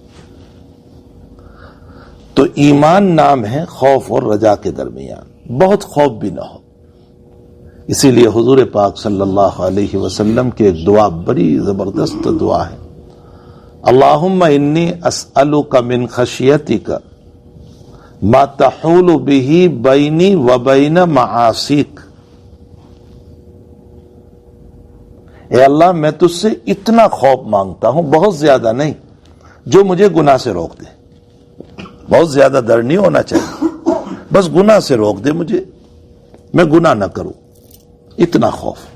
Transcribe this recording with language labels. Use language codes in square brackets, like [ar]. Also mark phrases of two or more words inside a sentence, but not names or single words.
[ur] تو ایمان نام ہے خوف اور رجا کے درمیان، بہت خوف بھی نہ ہو۔ اسی لیے حضور پاک [ar] صلی اللہ علیہ وسلم [ur] کی ایک دعا بڑی زبردست دعا ہے، [ar] اللہم انی اسألک من خشیتک ما تحول به بینی و بین معاصیک۔ [ur] اے اللہ میں تجھ سے اتنا خوف مانگتا ہوں، بہت زیادہ نہیں، جو مجھے گناہ سے روک دے۔ بہت زیادہ ڈر نہیں ہونا چاہیے، بس گناہ سے روک دے مجھے، میں گناہ نہ کروں، اتنا خوف۔